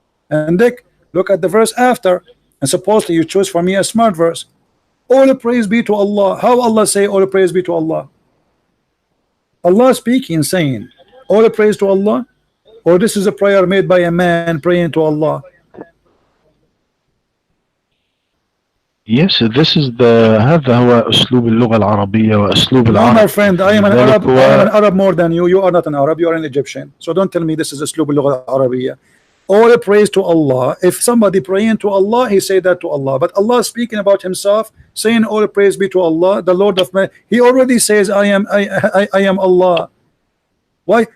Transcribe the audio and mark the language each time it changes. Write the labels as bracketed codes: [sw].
[en] And look at the verse after, and supposedly you choose for me a smart verse. All praise be to Allah. How Allah say all praise be to Allah? Allah speaking, saying all praise to Allah, or this is a prayer made by a man praying to Allah? Yes, this is [ar] هذا هو أسلوب اللغة العربية وأسلوب العرب. [en] No, my friend, I am an Arab. I am an Arab more than you. You are not an Arab. You are an Egyptian. So don't tell me this is [ar] أسلوب اللغة العربية. [en] All praise to Allah. If somebody praying to Allah, he say that to Allah. But Allah speaking about himself, saying all praise be to Allah, the Lord of man. He already says, I am Allah. Why?